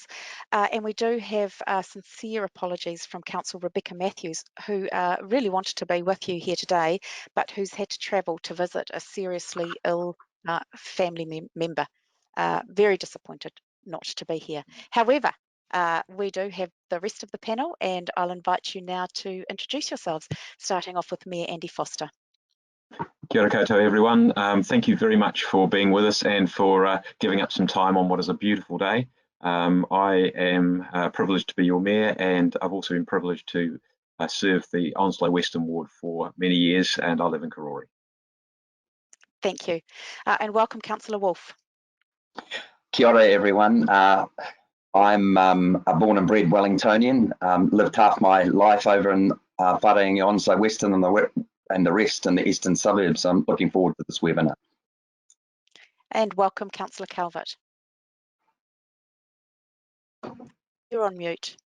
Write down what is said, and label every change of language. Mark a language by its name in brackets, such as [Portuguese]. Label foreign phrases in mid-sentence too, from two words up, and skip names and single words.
[English] And we do have sincere apologies from Councillor Rebecca Matthews, who really wanted to be with you here today, but who's had to travel to visit a seriously ill family member. Very disappointed not to be here. However, we do have the rest of the panel, and I'll invite you now to introduce yourselves, starting off with Mayor Andy Foster. [Māori] Kia ora koutou, [English] everyone. Thank you very much for being with us and for giving up some time on what is a beautiful day. I am privileged to be your mayor, and I've also been privileged to serve the Onslow Western Ward for many years, and I live in Karori. Thank you. And welcome, Councillor Wolf. [Māori] Kia ora, [English] everyone. I'm a born and bred Wellingtonian, lived half my life over in Wharangi, Onslow Western, and the rest in the eastern suburbs. I'm looking forward to this webinar. And welcome, Councillor Calvert. You're on mute.